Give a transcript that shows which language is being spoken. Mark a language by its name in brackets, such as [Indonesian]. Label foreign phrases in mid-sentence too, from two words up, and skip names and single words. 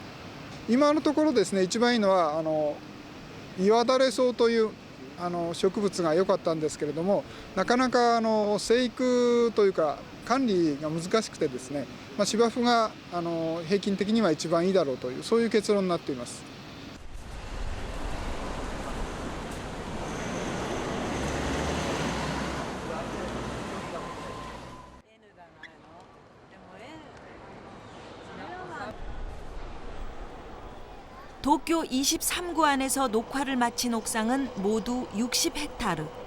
[Japanese] 今のところですね、一番いいのは岩だれ草という植物が良かったんですけれども、なかなか生育というか管理が難しくてですね、芝生が平均的には一番いいだろうという、そういう結論になっています。 [Korean] 도쿄 23구 안에서 녹화를 마친 옥상은 모두 60헥타르.